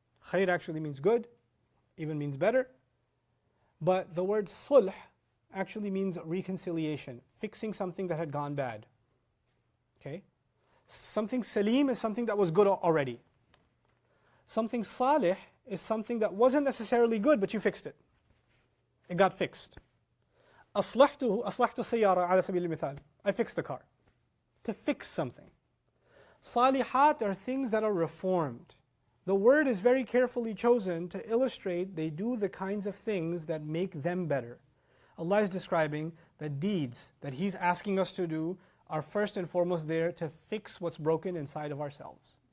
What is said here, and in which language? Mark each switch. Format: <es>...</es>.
<en>Khair actually means good, even means better. But the word sulh actually means reconciliation, fixing something that had gone bad. Okay? Something salim is something that was good already. Something salih is something that wasn't necessarily good, but you fixed it. It got fixed.</en> <ar>أصلحت سيارة على سبيل المثال.</ar> <en>I fixed the car. To fix something. Salihat are things that are reformed. The word is very carefully chosen to illustrate they do the kinds of things that make them better. Allah is describing that deeds that He's asking us to do are first and foremost there to fix what's broken inside of ourselves.</en>